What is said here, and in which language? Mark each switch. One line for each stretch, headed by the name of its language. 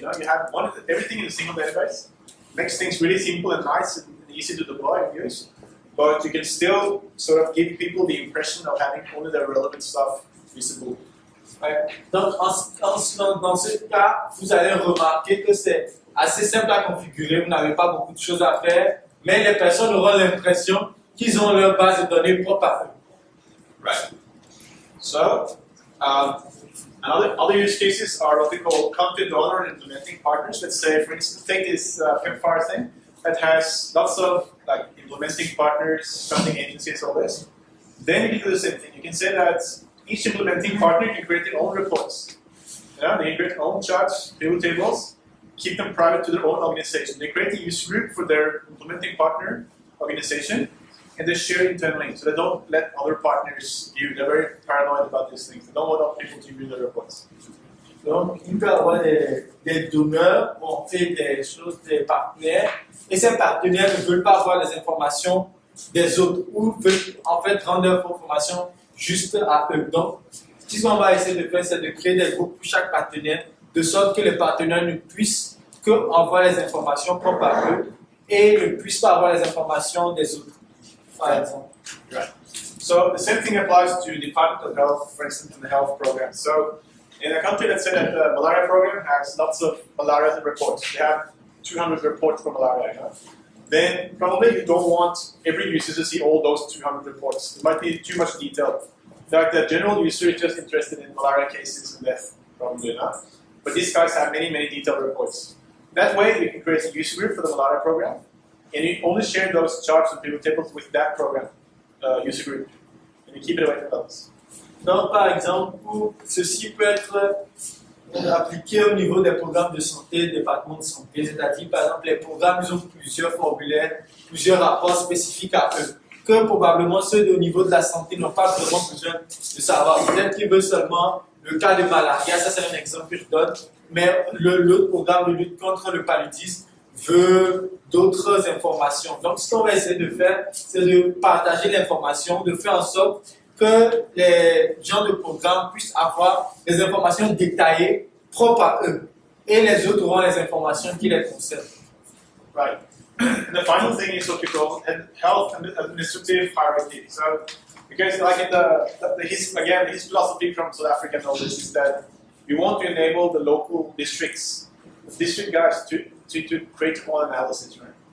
English: You have everything in a single database. Makes things really simple and nice and easy to deploy and use. But you can still sort of give people the impression of having only the relevant stuff visible.
French: Ouais. Donc, dans ce cas, vous allez remarquer que c'est assez simple à configurer. Vous n'avez pas beaucoup de choses à faire, mais les personnes auront l'impression qu'ils ont leur base de données propre à eux.
English: Right. So, other use cases are what we call content owner and implementing partners. Let's say, for instance, take this campfire thing. that has lots of like implementing partners, funding agencies, all this, then you can do the same thing. You can say that each implementing partner can create their own reports. Yeah, they can create their own charts, pivot tables, keep them private to their own organization. They create a user group for their implementing partner organization, and they share it internally. So they don't let other partners view. They're very paranoid about these things. They don't want other people to view their reports.
French: Donc, il peut y avoir des donneurs où on fait des choses, des partenaires, et ces partenaires ne veulent pas avoir les informations des autres ou veulent en fait rendre leurs informations juste à eux. Donc, ce qu'on va essayer de faire, c'est de créer des groupes pour chaque partenaire, de sorte que les partenaires ne puissent qu'envoyer les informations propres à eux et ne puissent pas avoir les informations des autres, par exemple.
English: Right. So the same thing applies to the Department of Health, for instance, in the health program. So in a country, let's say that the malaria program has lots of malaria reports. They have 200 reports for malaria. You know? Then probably you don't want every user to see all those 200 reports. It might be too much detail. In fact, the general user is just interested in malaria cases and death, probably not. But these guys have many, many detailed reports. That way, you can create a user group for the malaria program, and you only share those charts and pivot tables with that program user group, and you keep it away from others.
French: Donc, par exemple, ceci peut être appliqué au niveau des programmes de santé, des départements de santé, c'est-à-dire, par exemple, les programmes, ils ont plusieurs formulaires, plusieurs rapports spécifiques à eux, que probablement ceux au niveau de la santé n'ont pas vraiment besoin de savoir. Peut-être qu'ils veulent seulement le cas de malaria, ça c'est un exemple que je donne, mais l'autre programme de lutte contre le paludisme veut d'autres informations. Donc, ce qu'on va essayer de faire, c'est de partager l'information, de faire en sorte que les gens de programme puissent avoir des informations détaillées propres à eux. Et les autres auront les informations qui les concernent.
English: Right. And the final thing is what we call health and administrative hierarchy. So, because like in his philosophy from South Africa and all this is that we want to enable the local districts, the district guys to create more analysis, right?